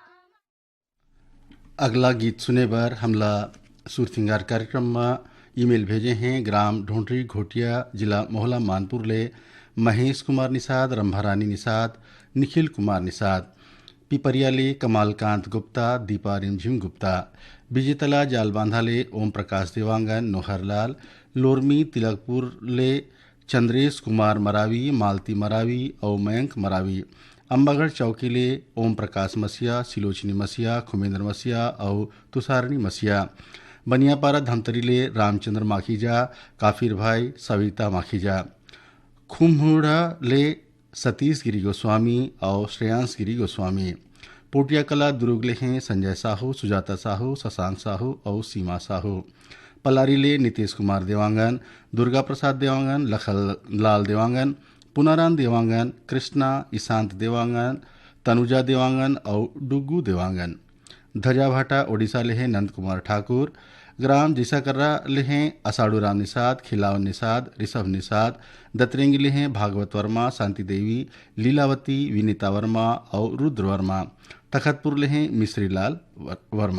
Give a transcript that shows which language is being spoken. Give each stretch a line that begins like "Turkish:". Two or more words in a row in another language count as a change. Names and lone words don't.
Chhattisgarhi: अगला गीत सुने बर हमला सुरसिंगार कार्यक्रम में ईमेल भेजे हैं ग्राम ढोंडरी घोटिया जिला मोहला मानपुर ले महेश कुमार निषाद, रंभारानी निषाद, निखिल कुमार निषाद, पिपरियाले कमालकांत गुप्ता, दीपा रिमझिम गुप्ता, विजेतला जालबांधाले ओम प्रकाश देवांगन, नोहरलाल, लोरमी तिलकपुर ले चंद्रेश कुमार मरावी, मालती मरावी और मयंक मरावी, अम्बागढ़ चौकीले ओम प्रकाश मसिया, सिलोचनी मसिया, खुमेंद्र मसिया और तुषारणी मसिया, बनियापारा धमतरीले रामचंद्र माखीजा, काफिर भाई, सविता माखीजा, खुमहुड़ा ले सतीश गिरी गोस्वामी और श्रेयांश गिरी गोस्वामी, पोटिया कला दुर्ग ले हैं संजय साहू, सुजाता साहू, शशांक साहू और सीमा साहू, पलारी ले नीतीश कुमार देवांगन, दुर्गा प्रसाद देवांगन, लखन लाल देवांगन, पुनारान देवांगन, कृष्णा ईशांत देवांगन, तनुजा देवांगन और डुग्गू देवांगन, धजा भाटा ओडिशा ले हैं नंद कुमार ठाकुर, ग्राम जिसाकर्रा ले हैं असाड़ू राम निषाद, खिलावन निषाद, ऋषभ निषाद, दतरेंगी ले हैं भागवत वर्मा, शांति देवी, लीलावती, विनीता वर्मा और रुद्र वर्मा, तखतपुर ले हैं मिश्री लाल वर्मा।